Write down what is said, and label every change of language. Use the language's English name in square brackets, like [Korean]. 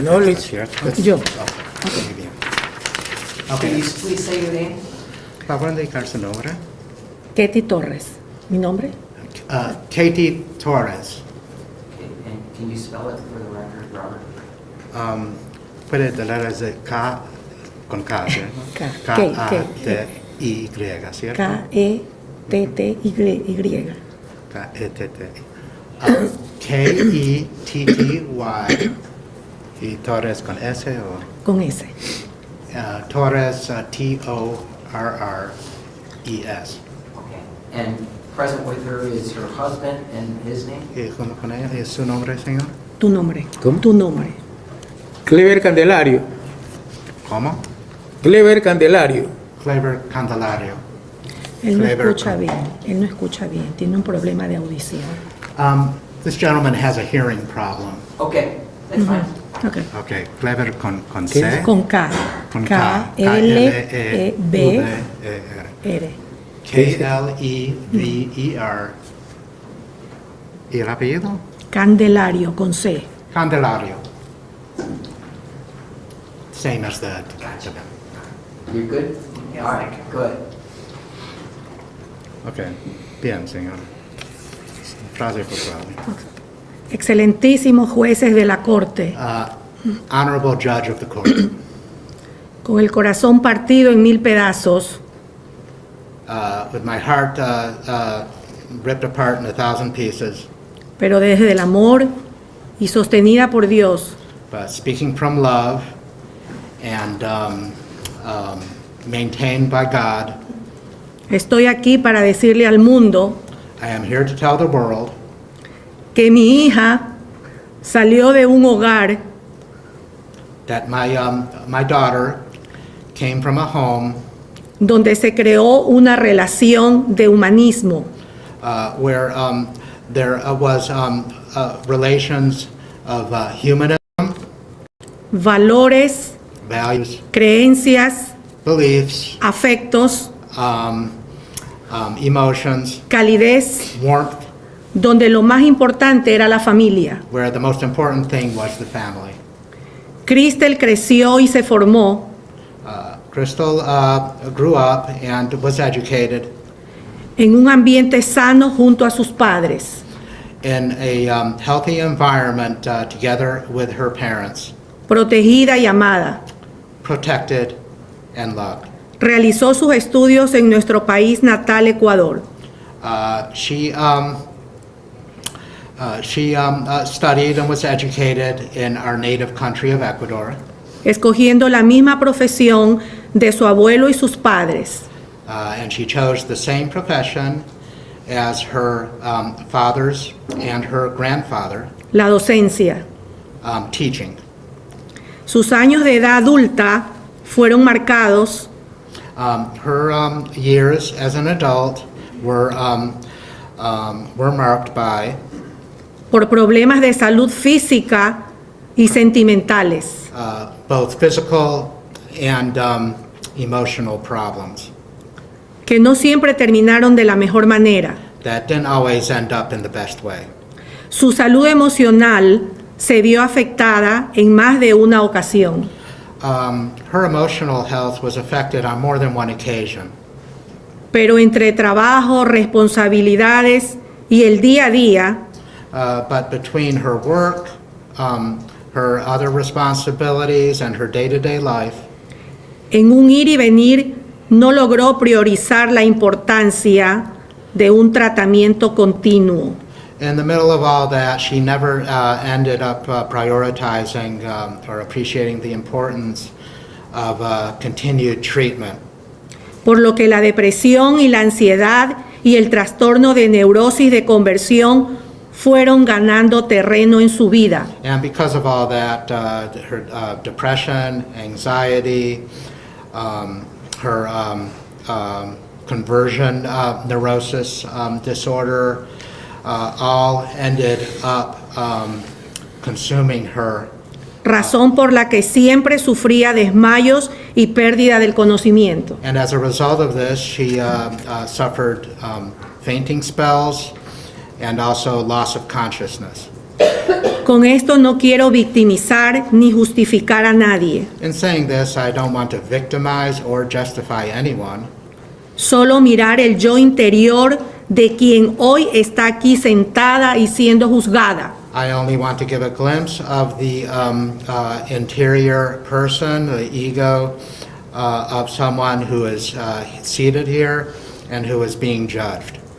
[Spanish] No, Luis. Yo. [English] Okay, please say your name. [Spanish] Katy Torres. ¿Mi nombre? Katie Torres. [English] Okay, and can you spell it for the record, Robert? [Spanish] Puede deletrearse K con K, ¿cierto? K-A-T-I-Y, ¿cierto? K-E-T-T-Y. K-E-T-T. K-E-T-T-Y. ¿Y Torres con S o? Con S. Torres, T-O-R-R-E-S. [English] Okay, and present with her is her husband and his name? [Spanish] ¿Y junto con ella es su nombre, señor? Tu nombre. ¿Cómo? Tu nombre. Clever Candelario. ¿Cómo? Clever Candelario. Clever Candelario. Él no Clever escucha bien. Él no escucha bien. Tiene un problema de audición. [English] This gentleman has a hearing problem. Okay, that's fine. Okay. [Spanish] Okay, Clever con C. Con K. Con K. K-L-E-B-R. K-L-E-V-E-R. ¿Y el apellido? Candelario, con C. Candelario. [English] Same as the... You're good? All right, good. [Spanish] Okay, bien, señor. Frase por frase. Excelentísimos jueces de la Corte, [English] Honorable Judge of the Court. [Spanish] con el corazón partido en 1000 pedazos, [English] With my heart ripped apart in 1,000 pieces, [Spanish] pero desde el amor y sostenida por Dios, [English] but speaking from love and maintained by God, [Spanish] estoy aquí para decirle al mundo [English] I am here to tell the world [Spanish] que mi hija salió de un hogar [English] that my daughter came from a home [Spanish] donde se creó una relación de humanismo, [English] where there was relations of humanism, [Spanish] valores, [English] values, [Spanish] creencias, [English] beliefs, [Spanish] afectos, [English] emotions, [Spanish] calidez, [English] warmth, [Spanish] donde lo más importante era la familia. [English] where the most important thing was the family. [Spanish] Kristel creció y se formó [English] Kristel grew up and was educated [Spanish] en un ambiente sano junto a sus padres. [English] in a healthy environment together with her parents, [Spanish] Protegida y amada. [English] protected and loved. [Spanish] Realizó sus estudios en nuestro país natal, Ecuador. [English] She studied and was educated in our native country of Ecuador, [Spanish] Escogiendo la misma profesión de su abuelo y sus padres. [English] and she chose the same profession as her fathers and her grandfather, [Spanish] La docencia. [English] teaching. [Spanish] Sus años de edad adulta fueron marcados [English] Her years as an adult were marked by [Spanish] por problemas de salud física y sentimentales. [English] both physical and emotional problems [Spanish] Que no siempre terminaron de la mejor manera. [English] that didn't always end up in the best way. [Spanish] Su salud emocional se vio afectada en más de una ocasión. [English] Her emotional health was affected on more than one occasion. [Spanish] Pero entre trabajo, responsabilidades y el día a día, [English] But between her work, her other responsibilities, and her day-to-day life, [Spanish] en un ir y venir, no logró priorizar la importancia de un tratamiento continuo. [English] in the middle of all that, she never ended up prioritizing or appreciating the importance of continued treatment. [Spanish] Por lo que la depresión y la ansiedad y el trastorno de neurosis de conversión fueron ganando terreno en su vida. [English] And because of all that, her depression, anxiety, her conversion neurosis disorder, all ended up consuming her. [Spanish] Razón por la que siempre sufría desmayos y pérdida del conocimiento. [English] And as a result of this, she suffered fainting spells and also loss of consciousness. [Spanish] Con esto no quiero victimizar ni justificar a nadie, [English] In saying this, I don't want to victimize or justify anyone, [Spanish] solo mirar el yo interior de quien hoy está aquí sentada y siendo juzgada. [English] I only want to give a glimpse of the interior person, the ego of someone who is seated here and who is being judged.